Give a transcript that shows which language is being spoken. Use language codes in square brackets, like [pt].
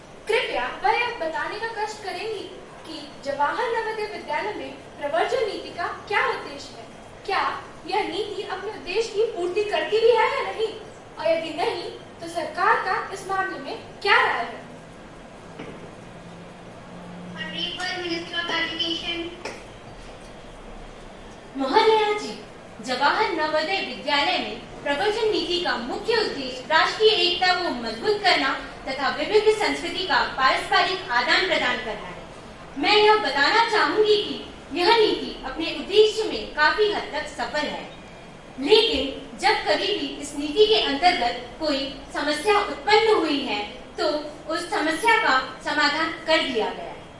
[hi] कृपया वह यह बताने का कष्ट करेंगी कि जवाहर नवोदय विद्यालय में प्रवर्जन नीति का क्या उद्देश्य है? क्या यह नीति अपने उद्देश्य की पूर्ति करती भी है या नहीं? और यदि नहीं, तो सरकार का इस मामले में क्या राय है? [en] Honorable Minister of Education. [hi] महोदया जी, जवाहर नवोदय विद्यालय में प्रवर्जन नीति का मुख्य उद्देश्य राष्ट्रीय एकता को मजबूत करना तथा विविध संस्कृति का पारस्परिक आदान प्रदान करना है। मैं यह बताना चाहूंगी कि यह नीति अपने उद्देश्य में काफी हद तक सफल है, लेकिन जब कभी भी इस नीति के अंतर्गत कोई समस्या उत्पन्न हुई है तो उस समस्या का समाधान कर दिया गया है।